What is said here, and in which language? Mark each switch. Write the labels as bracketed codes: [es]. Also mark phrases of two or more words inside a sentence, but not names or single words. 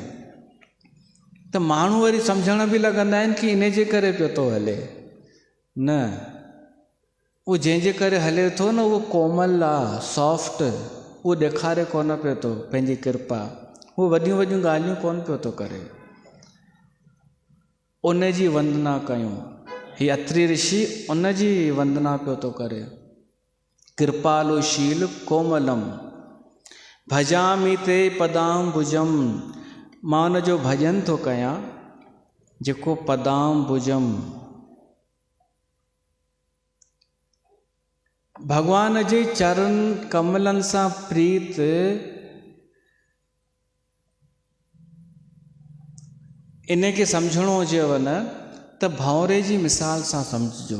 [sd] त माण्हू वरी सम्झण बि लॻंदा आहिनि कि इन जे करे पियो थो हले, न उहो जंहिंजे करे हले थो न उहो कोमल आहे, सॉफ्ट, उहो ॾेखारे कोन पियो थो पंहिंजी कृपा, उहो वॾियूं वॾियूं ॻाल्हियूं कोन पियो थो करे। उन जी वंदना कयूं, हीअ अत्रि ऋषि उन जी वंदना पियो थो करे। [sa] कृपालुशील कोमलम भजामि ते पदाम्बुजम, [sd] मां उन जो भॼन थो कयां जेको पदाम्बुजम, भगवान जे चरण कमलनि सां प्रीत इन खे सम्झणो हुजेव न त भंवरे जी मिसाल सां सम्झिजो।